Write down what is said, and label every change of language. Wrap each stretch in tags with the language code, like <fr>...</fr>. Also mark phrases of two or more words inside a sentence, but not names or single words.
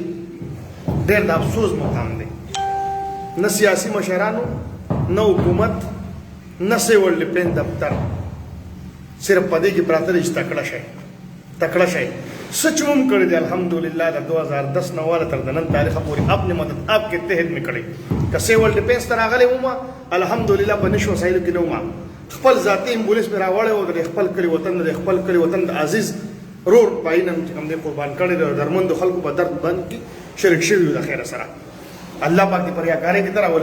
<ps>ډېر د افسوس مقام دی. نه سیاسي مشرانو، نه حکومت، نه سیول ډیفینس دفتر، صرف په دې کې پراته دي چې تکړه شئ. سچ هم کړی دی الحمدلله. د 2010 نه واله تر نن تاریخه پورې</ps> <ur>اپنے مدد آپ کے تحت میں</ur> <ps>کړی. که سیول ډیفینس ته راغلی وم الحمدلله په نشو وسایلو کې نه وم. خپل ذاتي امبولانس مې راوړی و د خپل کلي وطن د عزیز رور پاینم چې کوم دی قربان کړی دی. درمندو خلکو په درد باندې کې شریک شوي یو د خیره سره. الله پاک دې پر یاکارۍ کې ته راولي.</ps>